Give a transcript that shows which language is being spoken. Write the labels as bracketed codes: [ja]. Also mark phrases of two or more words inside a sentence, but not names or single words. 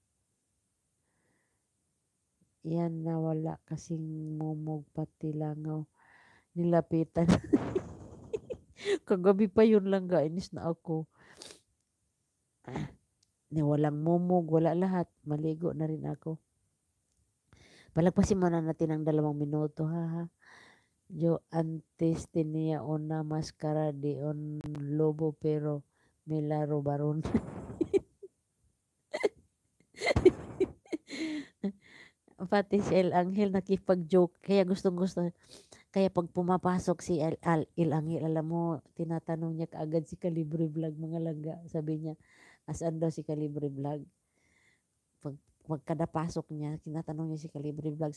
[tl] Yan na wala kasing mumog pati langaw. Nilapitan. Kagabi pa yun lang inis na ako. Walang mumog, wala lahat. Maligo na rin ako. Palagpasin muna natin ng 2 minuto ha. [es] Yo antes tenía una máscara de un lobo pero me la robaron. [tl] Pati si El Angel nakipag-joke. Kaya gustong-gusto. Kaya pag pumapasok si El Angel, alam mo, tinatanong niya kaagad si Calibre Vlog, mga langga. Sabi niya, asan daw si Calibre Vlog? Pag kada pasok niya, tinatanong niya si Calibre Vlog.